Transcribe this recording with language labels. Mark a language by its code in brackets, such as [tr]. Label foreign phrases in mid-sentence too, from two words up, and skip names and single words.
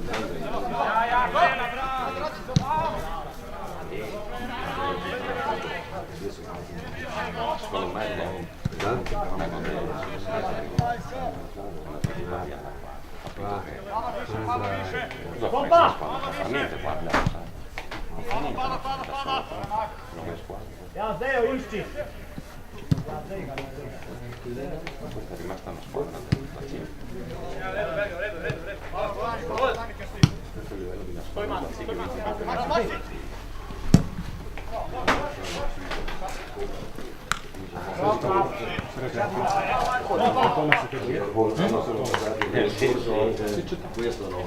[it] secondo me non fa niente, guarda, non fa niente, non è squadra. [sl] Ja, zdaj jo išči! [it] Questa è rimasta una squadra da Cina. Questo livello di nascondere sì che vince Questo no.